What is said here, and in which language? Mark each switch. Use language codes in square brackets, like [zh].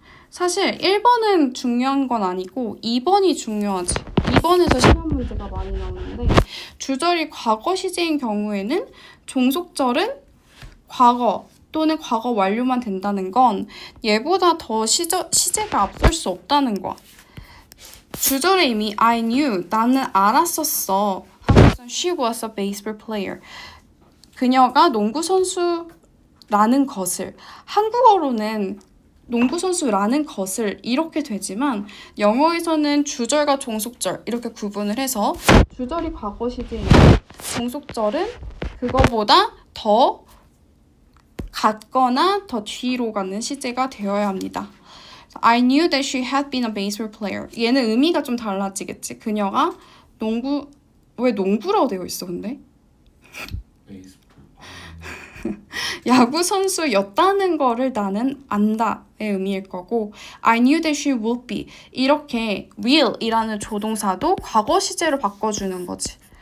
[ko] 사실 1번은 중요한 건 아니고 2번이 중요하지. 2번에서 시험 문제가 많이 나오는데 주절이 과거 시제인 경우에는 종속절은 과거 또는 과거 완료만 된다는 건 얘보다 더 시제가 앞설 수 없다는 거야. 주절의 의미 [en] I knew [ko] 나는 알았었어. 하고선 [en] she was a baseball player. [ko] 그녀가 농구 선수라는 것을 한국어로는 농구 선수라는 것을 이렇게 되지만 영어에서는 주절과 종속절 이렇게 구분을 해서 주절이 과거 시제이고 종속절은 그거보다 더 같거나 더 뒤로 가는 시제가 되어야 합니다. [en] I knew that she had been a baseball player. [ko] 얘는 의미가 좀 달라지겠지. 그녀가 왜 농구라고 되어 있어 근데? 베이스볼. 야구 선수였다는 거를 나는 안다의 의미일 거고 [en] I knew that she would be [ko] 이렇게 will이라는 조동사도 과거 시제로 바꿔주는 거지.